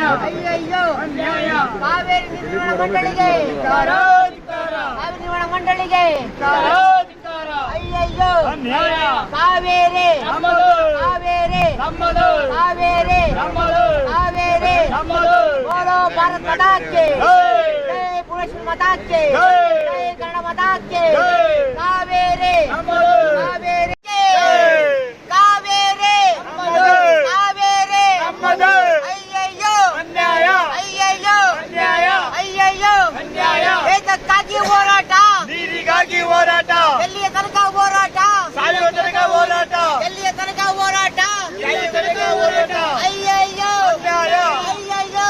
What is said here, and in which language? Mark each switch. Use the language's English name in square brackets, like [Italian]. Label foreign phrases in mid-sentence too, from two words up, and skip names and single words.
[Kannada] ಅಯ್ಯಯ್ಯೋ ಅನ್ಯಾಯ ಕಾವೇರಿ ನಿರ್ವಹಣಾ ಮಂಡಳಿಗೆ ಧಿಕ್ಕಾರ ಕಾವೇರಿ ನಿರ್ವಹಣಾ ಮಂಡಳಿಗೆ ಧಿಕ್ಕಾರ ಅಯ್ಯಯ್ಯೋ ಅನ್ಯಾಯ ಕಾವೇರಿ ನಮ್ಮದು ಕಾವೇರಿ ನಮ್ಮದು ಕಾವೇರಿ ನಮ್ಮದು ಕಾವೇರಿ ನಮ್ಮದು [Hindi] बोलो भारत माता की जय भुवनेश्वर माता की जय कन्नड़ माता की कावेरी कावेरी कावेरी कावेरी अय्यಯ್ಯೋ [Kannada] ಅನ್ಯಾಯ ಅಯ್ಯಯ್ಯೋ ಅನ್ಯಾಯ ಅಯ್ಯಯ್ಯೋ ಅನ್ಯಾಯ ಏತಕ್ಕಾಗಿ ಹೋರಾಟ ನೀರಿಗಾಗಿ ಹೋರಾಟ ಎಲ್ಲಿಯ ತನಕ ಹೋರಾಟ ಸಾಯುವ ತನಕ ಹೋರಾಟ ಎಲ್ಲಿಯ ತನಕ ಹೋರಾಟ ಎಲ್ಲಿಯ ತನಕ ಹೋರಾಟ ಅಯ್ಯಯ್ಯೋ ಅನ್ಯಾಯ ಅಯ್ಯಯ್ಯೋ